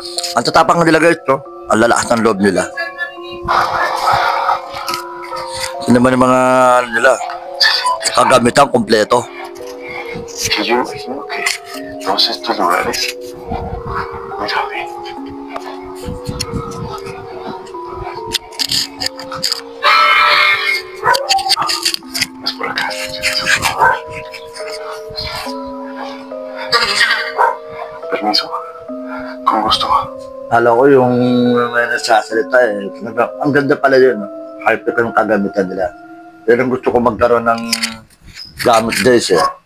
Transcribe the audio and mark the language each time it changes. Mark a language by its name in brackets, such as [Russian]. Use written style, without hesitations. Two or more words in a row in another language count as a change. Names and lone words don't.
[Filipino] Ang tatapang nila guys, no? Ang lalakas ng loob nila. Yun naman yung mga ano nila, kagamitan kompleto. [Spanish] Que yo imagino que todos estos lugares, mira, ve. Es por acá. Permiso. Con gusto. [Filipino] Alam ko yung may nagsasalita eh. Ang ganda pala yun. No? Hype ko yung kagamitan nila. Pero gusto ko magkaroon ng gamit guys eh.